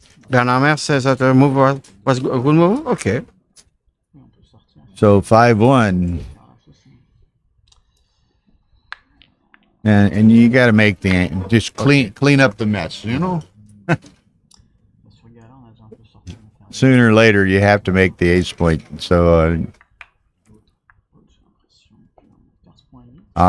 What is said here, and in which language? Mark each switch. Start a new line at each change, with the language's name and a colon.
English: Bernard Mer says that the move was a good move. Okay.
French: Oui, on peut sortir.
English: So 5-1.
French: Ah, ça, c'est-
English: And you got to make just clean up the mess, you know?
French: Bah, sur Gala, on a déjà un peu sorti. On va faire
English: Sooner or later, you have to make the ace point. So,
French: j'ai l'impression qu'on perd ce point 8.